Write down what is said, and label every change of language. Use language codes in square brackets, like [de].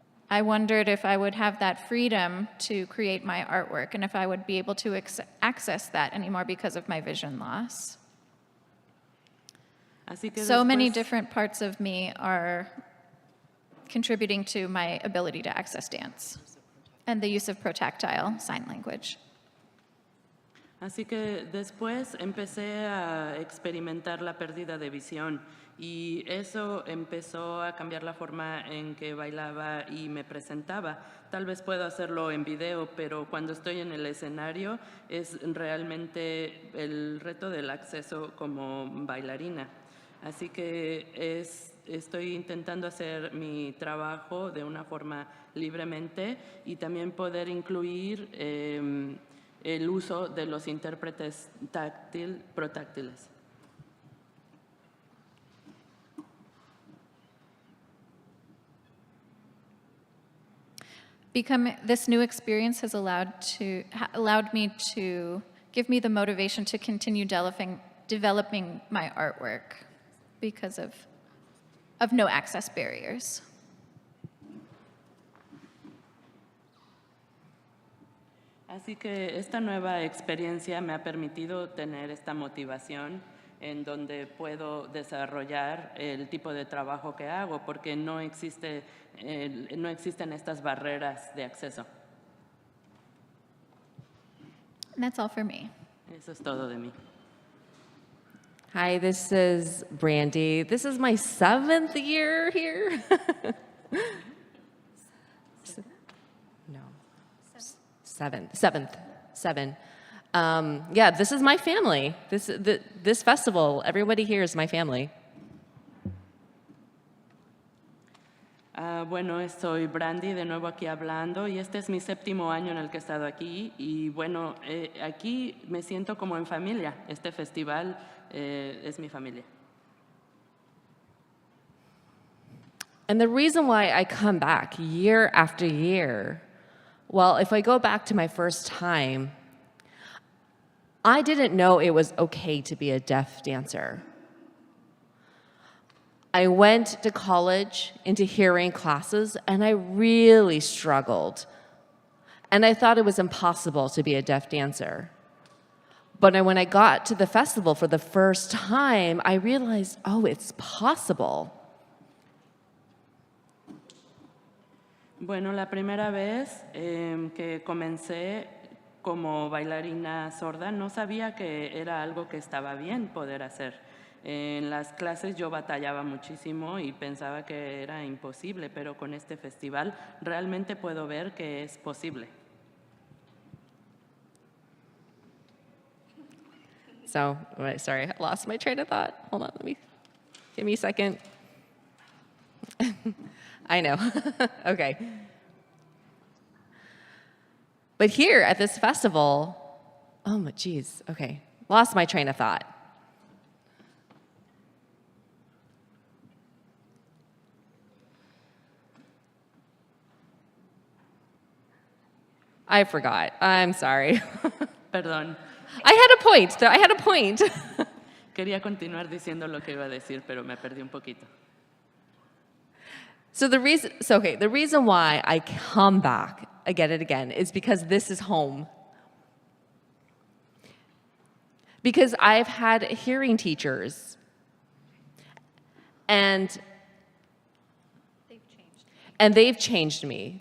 [en] I wondered if I would have that freedom to create my artwork and if I would be able to access that anymore because of my vision loss. [es] Así que [en] So many [es] después- [en] different parts of me are contributing to my ability to access dance and the use of protactile sign language. [es] Así que después empecé a experimentar la pérdida de visión y eso empezó a cambiar la forma en que bailaba y me presentaba. Tal vez puedo hacerlo en video, pero cuando estoy en el escenario es realmente el reto del acceso como bailarina. Así que estoy intentando hacer mi trabajo de una forma libremente y también poder incluir el uso de los intérpretes protáctiles. [en] This new experience has allowed me to give me the motivation to continue developing my artwork because of no access barriers. [es] Así que esta nueva experiencia me ha permitido tener esta motivación en donde puedo desarrollar el tipo de trabajo que hago porque no existen estas barreras de acceso. [en] And that's all for me. [es] Eso es todo de mí. [en] Hi, this is Brandy. This is my 7th year here. No. Seventh. Yeah, this is my family. This festival, everybody here is my family. [es] Bueno, soy Brandy, de nuevo aquí hablando, y este es mi 7º año en el que he estado aquí, y bueno, aquí me siento como en familia. Este festival es mi familia. [en] And the reason why I come back year after year, well, if I go back to my first time, I didn't know it was okay to be a deaf dancer. I went to college into hearing classes and I really struggled. And I thought it was impossible to be a deaf dancer. But when I got to the festival for the first time, I realized, oh, it's possible. [es] Bueno, la primera vez que comencé como bailarina sorda, no sabía que era algo que estaba bien poder hacer. En las clases yo batallaba muchísimo y pensaba que era imposible, pero con este festival realmente puedo ver que es posible. [en] So, sorry, I lost my train of thought. Hold on, give me a second. I know, okay. But here at this festival, oh, geez, okay, lost my train of thought. I forgot, I'm sorry. [es] Perdón. [en] I had a point, though, I had a point. [es] quería continuar diciendo lo que iba a decir, pero me perdí un poquito. [en] The reason why I come back again and again is because this is home. Because I've had hearing teachers, and they've changed me.